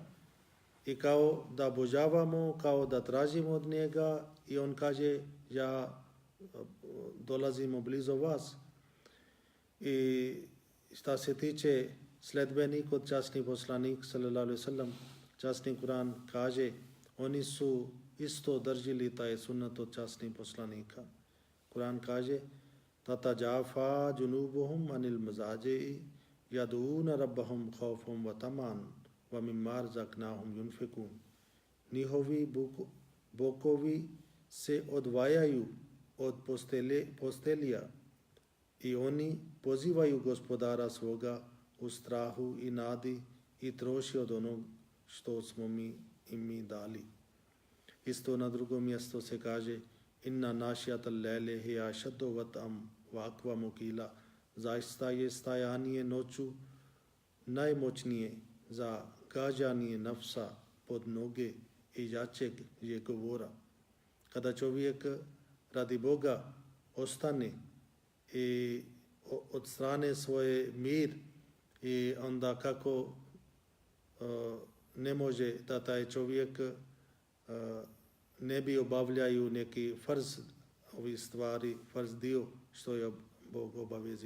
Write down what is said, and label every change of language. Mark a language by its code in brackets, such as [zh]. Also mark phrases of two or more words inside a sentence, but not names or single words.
[bs] I kao da obožavamo, kao da tražimo od njega i on kaže ja dolazimo blizu vas. I šta se tiče sledbenika od časni poslanik [ar] صلى الله عليه وسلم, [bs] časni Kur'an kaže oni su isto držili taj sunnet od časnih poslanika. Kur'an kaže [ar] تتجافى جنوبهم عن المضاجع يدعون ربهم خوفا وطمعا ومما رزقناهم ينفقون. [bs] Njihovi bokovi se odvajaju od postelija i oni pozivaju gospodara svoga u strahu i nadi i troši od onog što smo mi dali. Isto na drugom mjestu se kaže [ar] إن ناشئة الليل هي أشد وطئا وأقوم قيلا. [bs] Zaista je stajanje noću najmoćnije za gađanje nafsa pod noge i jačeg je govora. Kada čovjek radi Boga ostane i od strane svoje mir i onda kako ne može da taj čovjek ne bi obavljaju neki farz ovih stvari, farz dio što je Bog obavezio.